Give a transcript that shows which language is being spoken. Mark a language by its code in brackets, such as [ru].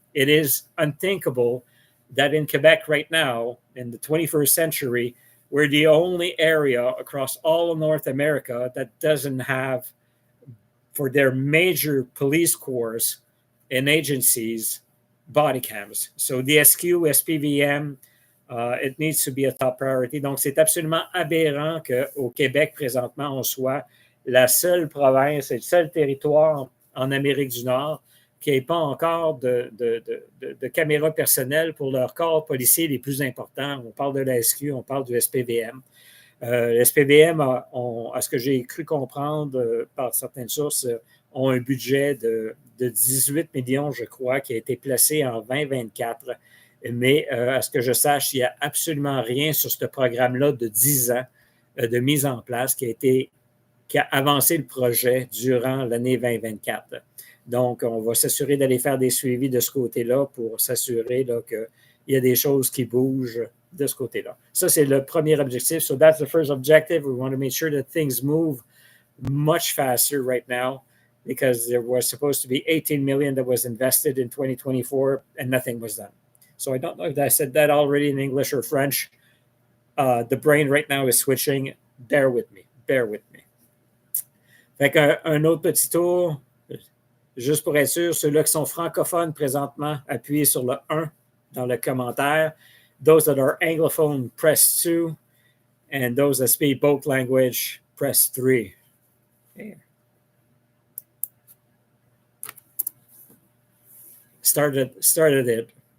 [en] It is unthinkable that in Quebec right now, in the 21st century, we're the only area across all of North America that doesn't have, for their major police corps and agencies, body cams. So the SQ, SPVM, it needs to be a top priority. [fr] Donc, c'est absolument aberrant qu'au Québec, présentement, on soit la seule province et le seul territoire en Amérique du Nord qui n'ait pas encore de caméras personnelles pour leurs corps policiers les plus importants. On parle de la SQ, on parle du SPVM. Le SPVM, à ce que j'ai cru comprendre par certaines sources, ont un budget de 18 millions, je crois, qui a été placé en 2024. Mais à ce que je sache, il n'y a absolument rien sur ce programme-là de 10 ans de mise en place qui a avancé le projet durant l'année 2024. Donc, on va s'assurer d'aller faire des suivis de ce côté-là pour s'assurer qu'il y a des choses qui bougent de ce côté-là. Ça, c'est le premier objectif. [en] So that's the first objective. We want to make sure that things move much faster right now because there was supposed to be 18 million that was invested in 2024 and nothing was done. So I don't know if I said that already in English or French. The brain right now is switching. Bear with me. Bear with me. [fr] Fait qu'un autre petit tour, juste pour être sûr, ceux-là qui sont francophones présentement, appuyez sur le 1 dans le commentaire. [en] Those that are anglophone, press 2. And those that speak both language, press 3. Okay. Started it.